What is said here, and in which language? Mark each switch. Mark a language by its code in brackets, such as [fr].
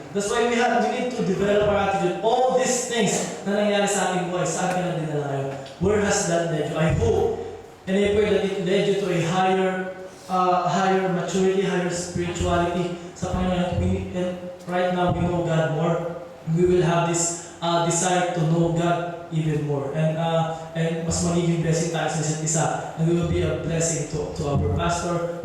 [en] That's why we need to develop our attitude. [tl] All these things na nangyari sa ating buhay, sa akin na dinala ngayon. [en] Where has that led you? I hope and I pray that it led you to a higher maturity, higher spirituality [tl] sa Panginoon. [en] And right now, we know God more. We will have this desire to know God even more. And [tl] mas magiging blessing tayo sa isa't isa. [en] And we will be a blessing to our pastor.